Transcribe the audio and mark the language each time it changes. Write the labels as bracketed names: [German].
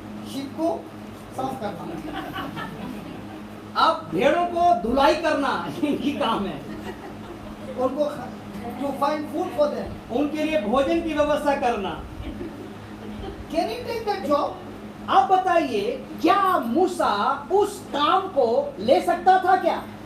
[Hindi] sheep को साफ करना. अब भेड़ों को धुलाई करना इनकी काम है। उनको [English] to find food for them. [Hindi] उनके लिए भोजन की व्यवस्था करना। [English] Can he take that job? [Hindi] आप बताइए, क्या मूसा उस काम को ले सकता था क्या?